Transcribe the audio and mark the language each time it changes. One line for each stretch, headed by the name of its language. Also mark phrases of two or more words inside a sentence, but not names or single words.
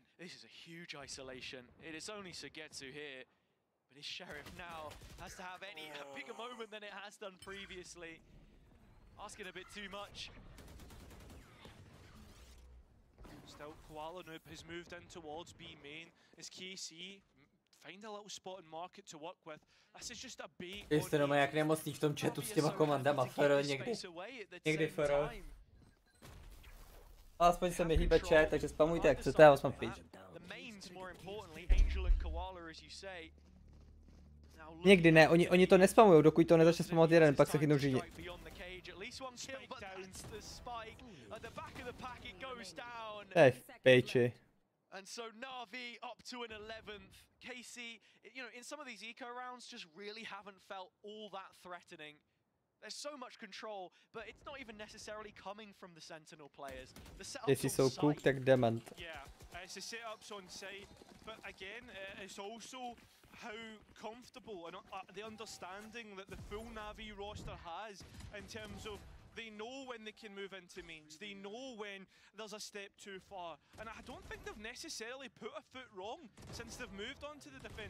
English: This is a huge isolation. It is only Sugetsu here, but his Sheriff now has to have a bigger moment than it has done previously. Asking a bit too much. Still, Koala Noob has moved in towards B main as KC find a little spot in market to work with. This is just a bait.
Czech: Jste doma jak nemocný v tom chatu s těma komandama, Fero někdy Fero. Aspoň se mi hýbe chat, takže spamujte jak chcete, já vás mám pryč. Někdy ne, oni to nespamujou, dokud to nezačne spamovat jeden, pak se chytnou řídit. Hej, pejči.
English: And so Navi up to an 11th. KC, you know, in some of these eco rounds just really haven't felt all that threatening. There's so much control, but it's not even necessarily coming from the Sentinel players. The setups on site.
Czech: Tak dement.
English: Yeah, it's the setups on site, but again, it's also how comfortable and the understanding that the full Navi roster has in terms of They know when they can move into mains. They know when there's a step too far. And I don't think they've necessarily put a foot wrong since they've moved on to the defense.